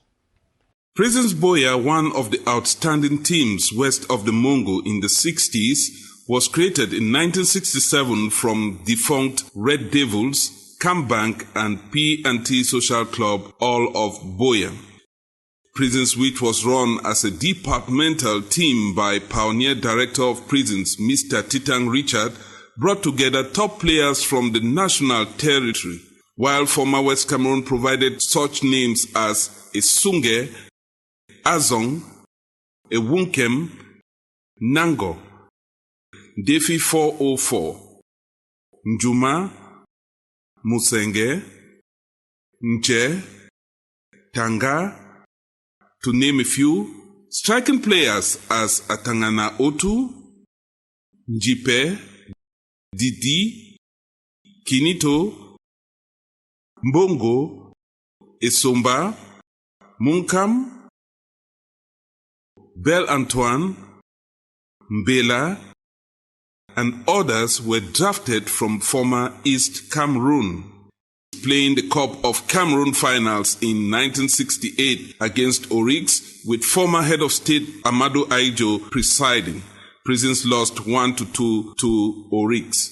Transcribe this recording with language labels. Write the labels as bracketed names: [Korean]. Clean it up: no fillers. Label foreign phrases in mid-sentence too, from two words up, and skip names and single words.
[English] Prisons Buea, one of the outstanding teams west of the Mongo in the 60s, was created in 1967 from defunct Red Devils, Cambank and P&T Social Club, all of Buea. Prisons, which was run as a departmental team by pioneer director of prisons, Mr. Titang Richard, brought together top players from the national territory, while former West Cameroon provided such names as Esunge, Azong, Ewunkem, Nango, Defi 404, Njuma, Musenge, Nche, Tanga, to name a few. Striking players as Atangana Otu, Njipe, Didi, Kinito, Mbongo, Esomba, Munkam, Bel Antoine, Mbela, and others were drafted from former East Cameroon, playing the Cup of Cameroon finals in 1968 against Oryx, with former head of state Amadou Aijo presiding. Prisons lost 1-2 to Oryx.